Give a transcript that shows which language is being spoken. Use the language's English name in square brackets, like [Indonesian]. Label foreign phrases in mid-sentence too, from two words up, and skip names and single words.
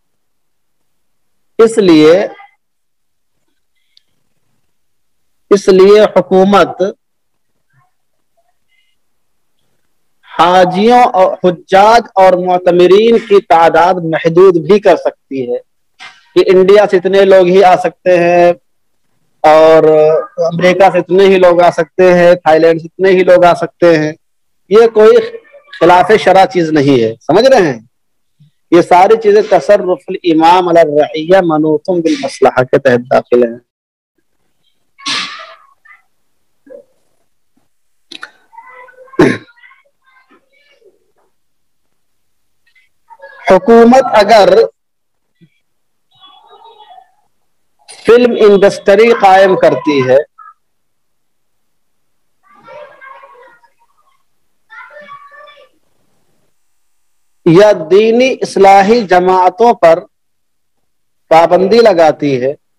[Urdu] اس لیے حکومت حاجیوں اور حجاج اور معتمرین کی تعداد محدود بھی کر سکتی ہے کہ انڈیا سے اتنے لوگ ہی آ سکتے ہیں اور امریکہ سے اتنے ہی لوگ آ سکتے ہیں، تھائی لینڈ سے اتنے ہی لوگ آ سکتے ہیں. یہ کوئی خلاف شرع چیز نہیں ہے، سمجھ رہے ہیں؟ یہ ساری چیزیں [Arabic] تصرف الامام علی الرعیہ منوط بالمصلحہ [Urdu] کے تحت داخل ہیں. حکومت اگر فلم انڈسٹری قائم کرتی ہے یا دینی اصلاحی جماعتوں پر پابندی لگاتی ہے